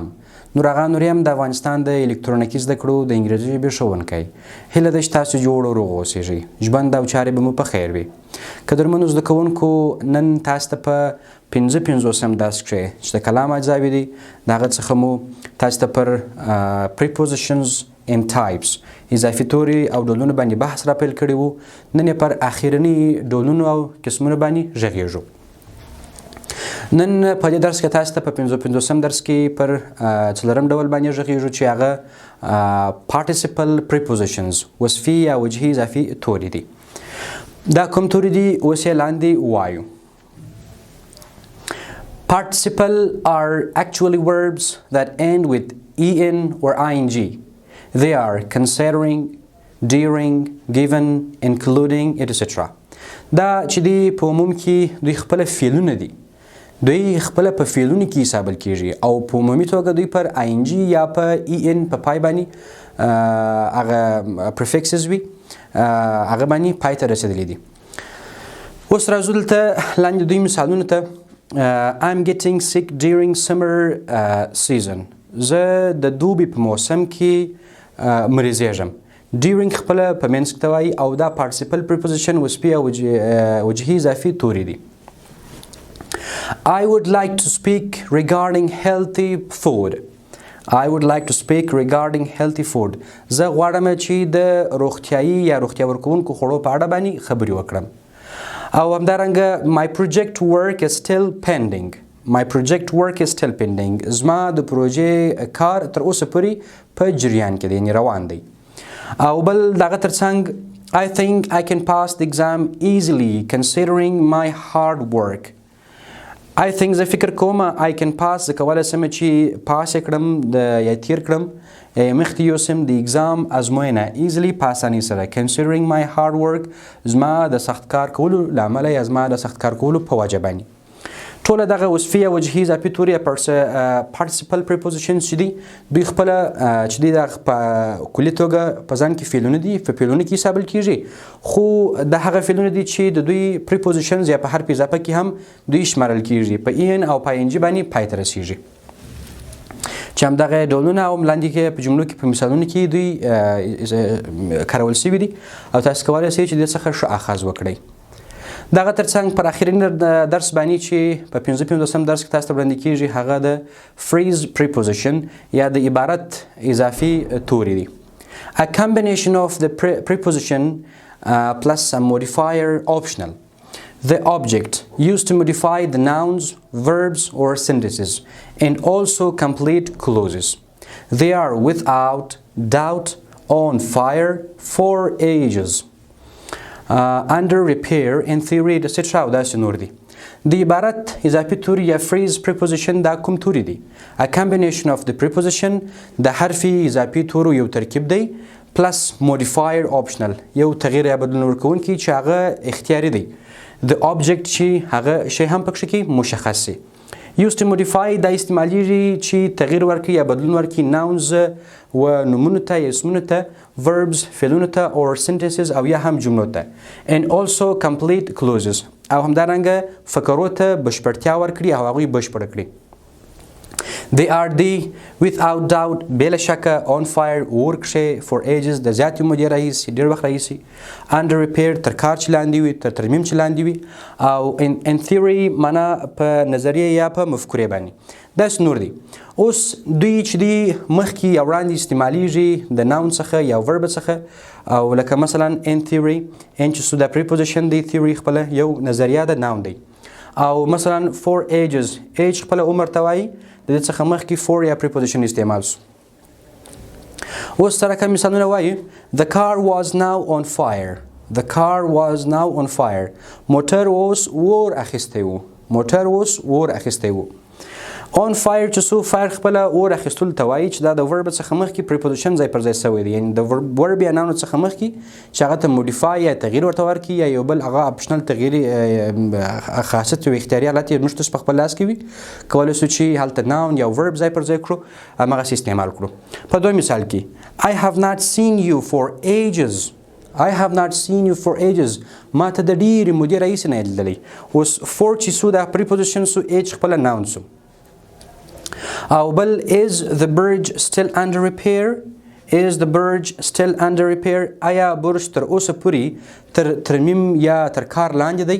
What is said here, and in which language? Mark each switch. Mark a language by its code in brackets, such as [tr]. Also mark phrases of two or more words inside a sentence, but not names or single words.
[ps] نورغه نوریم د افغانستان د الکترونیکی زده کړو د انګریزي ژبې ښوونکی. هیله ده چې تاسو جوړ او روغ اوسئ. ژوند او چارې به مو په خیر وي. قدرمنو زده کوونکو، نن تاسو ته په 55 درس کې چې د کلام اجزاوې دي د هغه څخه مو تاسو ته پر [en] prepositions and types [ps] اضافي توري او ډولونه باندې بحث راپیل کړی وو. نن یې پر اخرني ډولونو او قسمونو باندې غږېږو. نن په دې درس کې تاسو ته په 55 درس کې پر څلورم ډول باندې غږېږو چې هغه [en] participle prepositions [ps] وصفي یا وجهي اضافي توري دي. دا کوم توري دي اوس یې لاندې وایو. [en] Participle are actually verbs that end with en or ing. They are considering, during, given, including, etc. [ps] دا چې دی په عموم کې دوی خپل فعلونه دي. دوی خپل په فعلونو کې حسابل کیږي او په عمومي توګه دوی پر ing یا په en په پای باندې هغه prefixes وي، هغه باندې پای ته رسیدلی دي. اوس راځو دلته لاندې دوی مثالونو ته. [en] I'm getting sick during summer season. [ps] زه د دوبي په موسم کې مریضېږم. during خپل په منځ کې ته وایي او دا [en] participle preposition [ps] وصفي او وجهي اضافي توري دي. [en] I would like to speak regarding healthy food. I would like to speak regarding healthy food. [ps] زه غواړم چې د روغتیایي یا روغتیا ورکوونکو خوړو په اړه باندې خبرې وکړم. او همدارنګه [en] my project work is still pending. My project work is still pending. [ps] زما د پروژې کار تر اوسه پورې په جریان کې دی، یعنې روان دی. او بل دغه ترڅنګ [en] I think I can pass the exam easily considering my hard work. I think [ps] زه فکر کوم [en] I can pass [ps] زه کولی شم چې پاس یې کړم یا تیر کړم مخکې یوسم د اګزام ازموینه easily په اسانۍ سره [en] considering my hard work [ps] زما د سخت کار کولو له امله یا زما د سخت کار کولو په وجه باندې. ټوله دغه وصفي یا وجهي اضافي توري [en] participle prepositions [ps] چې دي دوی خپله چې دی د په کلي توګه په ځان کې فعلونه دي، په فعلونو کې حسابل کیږي، خو د هغه فعلونه دي چې د دوی prepositions یا په حرف اضافه کې هم دوی شمارل کیږي، په en او په ing باندې پای ته رسیږي. چې همدغه ډولونه او لاندې کې په جملو کې په مثالونو کې دوی کارول شوي دي او تاسو کولی شئ چې دې څخه ښه اخذ وکړئ. دغه ترڅنګ پر اخرین درس باندې چې په 55 درس کې تاسو ته وړاندې کیږي هغه د [en] phrase preposition [ps] یا د عبارت اضافي توري دي. [en] A combination of the preposition plus a modifier optional. The object used to modify the nouns, verbs or sentences and also complete clauses. They are without doubt on fire for ages. Under repair in theory etc. [ps] او داسې نور دي. د عبارت اضافي توري یا [en] phrase preposition [ps] دا کوم توري دي؟ [en] A combination of the preposition [ps] د حرفي اضافي تورو یو ترکیب دی [en] plus modifier optional [ps] یو تغییر یا بدلون ورکوونکی چې هغه اختیاري دی. [en] The object [ps] چې هغه شی هم پکښې کې مشخص سي. [en] Used to modify [ps] دا استعمالیږي چې تغییر ورکړي یا بدلون ورکړي nouns و نومونو ته یا اسمونو ته، verbs فعلونو ته [en] or sentences [ps] او یا هم جملو ته [en] and also complete clauses [ps] او همدارنګه فقرو ته بشپړتیا ورکړي او هغوی بشپړ کړي. [en] They are the without doubt [ps] بې له شکه [en] on fire [ps] اور کښې [en] for ages [ps] د زیاتې مودې راهیسې ډېر وخت راهیسې [en] under repair [ps] تر کار چې لاندې وي، تر ترمیم چې لاندې وي او [en] in theory [ps] معنا په نظریه یا په مفکورې باندې. داسې نور دي. اوس دوی چې دي مخکې یا وړاندې استعمالیږي د noun څخه یا verb څخه او لکه مثلا [en] in theory [ps] ان چې د preposition دی theory خپله یو نظریه د noun دی او مثلا [en] for ages [ps] age خپله عمر ته وایي د دې څخه مخکې for یا preposition استعمال سو. اوس سره کوم مثالونه وایي [en] The car was now on fire. The car was now on fire. [ps] موټر اوس اور اخیستی و. موټر اوس اور اخیستی و. [en] On fire [ps] چې څو fire خپله اور اخیستلو ته وایي چې دا د verb څخه مخکې preposition ځای پر ځای شوی دی، یعنې د verb یا noun څخه مخکې چې هغه ته modify یا تغییر ورته ورکړي یا یو بل هغه optional تغییر خاصیت او اختیاري حالت یې موږ تاسو په خپل لاس کې وي، کولی شو چې هلته noun یا verb ځای پر ځای کړو هماغسې استعمال کړو. په دویم مثال کې [en] I have not seen you for ages. I have not seen you for ages. [ps] ما ته د ډېرې مودې راهیسې نه یې لیدلی. اوس for چې سو دا preposition سو age خپله noun سو. او بل [en] is the bridge still under repair is the bridge still under repair [ps] آیا برج تر اوسه پورې تر ترمیم یا تر کار لاندې دی.